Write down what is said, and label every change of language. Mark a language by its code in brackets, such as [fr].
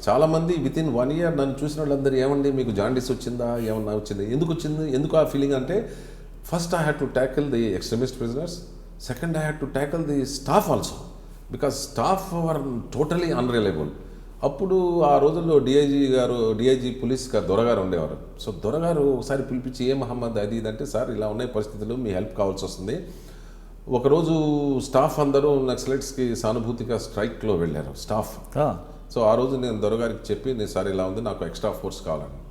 [te] చాలామంది within 1 year నన్ను చూసిన వాళ్ళందరూ ఏమండి మీకు జాండీస్ వచ్చిందా, ఏమన్నా వచ్చింది, ఎందుకు ఆ ఫీలింగ్ అంటే, first [en] I had to tackle the extremist prisoners. Second, I had to tackle the staff also, because staff were totally unreliable. [te] అప్పుడు ఆ రోజుల్లో డిఐజీ పోలీస్ దొరగారు ఉండేవారు. సో దొరగారు ఒకసారి పిలిపించి, ఏ మహమ్మద్ అది ఇదంటే, సార్ ఇలా ఉన్నాయి పరిస్థితులు, మీ హెల్ప్ కావాల్సి వస్తుంది. ఒకరోజు స్టాఫ్ అందరూ నక్సలైట్స్కి సానుభూతిగా స్ట్రైక్లో వెళ్ళారు స్టాఫ్. సో ఆ రోజు నేను దొరగారికి చెప్పి, నేను సార్ ఇలా ఉంది, నాకు ఎక్స్ట్రా ఫోర్స్ కావాలని.